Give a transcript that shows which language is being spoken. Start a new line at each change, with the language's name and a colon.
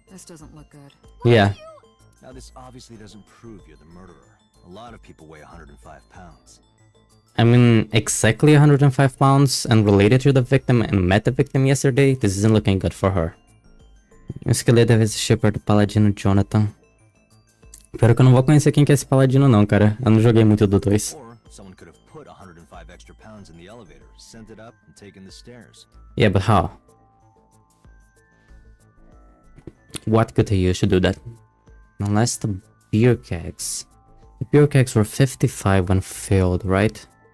English: This doesn't look good. Yeah. Now, this obviously doesn't prove you're the murderer. A lot of people weigh 105 pounds. I mean, exactly 105 pounds and related to the victim and met the victim yesterday. This isn't looking good for her.
Portuguese: O esqueleto deve se chipar do paladino Jonathan. Pior que eu não vou conhecer quem que é esse paladino não, cara. Eu não joguei muito do 2.
English: Or someone could have put 105 extra pounds in the elevator, sent it up, and taken the stairs. Yeah, but how? What could they use to do that? Unless the beer kegs. The beer kegs were 55 when filled, right?